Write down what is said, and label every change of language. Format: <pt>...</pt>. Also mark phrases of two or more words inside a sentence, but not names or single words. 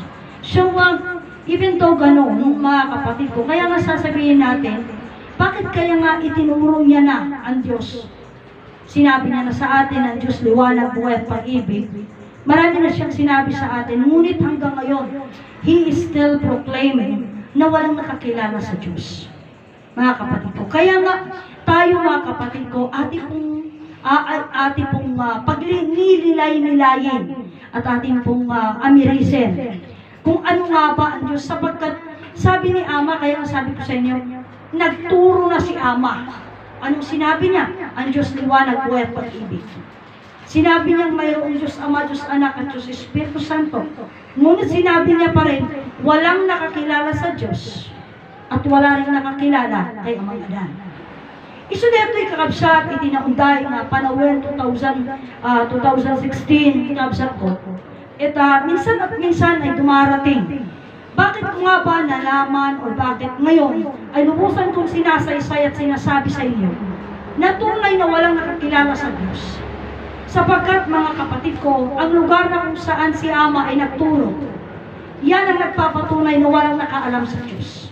<tl>So,</tl> <en>even though</en> <tl>gano'n, mga kapatid ko, kaya nga sasabihin natin, bakit kaya nga itinuro niya na ang Diyos? Sinabi niya na sa atin ang Diyos, liwanag, buhay at pag-ibig. Marami na siyang sinabi sa atin, ngunit hanggang ngayon,</tl> <en>He is still proclaiming</en> <tl>na walang nakakilala sa Diyos. Mga kapatid ko. Kaya nga, tayo mga kapatid ko, ating pong pagnililay-nilayin at ating pong amirisin kung ano nga ba ang Diyos, sapagkat sabi ni Ama, kaya sabi ko sa inyo, nagturo na si Ama. Anong sinabi niya? Ang Diyos liwanag, buhay at pag-ibig. Sinabi niyang mayroong Diyos Ama, Diyos Anak at Diyos Espiritu Santo. Ngunit sinabi niya pa rin, walang nakakilala sa Diyos at wala rin nakakilala kay Amang Adan.</tl> <ilo>Iso deto'y kakabsat, itinaunday nga panawin 2016, kakabsat ko.</ilo> <tl>At minsan at minsan ay dumarating. Bakit ko nga ba nalaman o bakit ngayon ay lubusan kong sinasaysay at sinasabi sa inyo na tunay na walang nakakilala sa Diyos? Sapagkat mga kapatid ko, ang lugar na kung saan si Ama ay nagturo, yan ang nagpapatunay na walang nakaalam sa Diyos.</tl>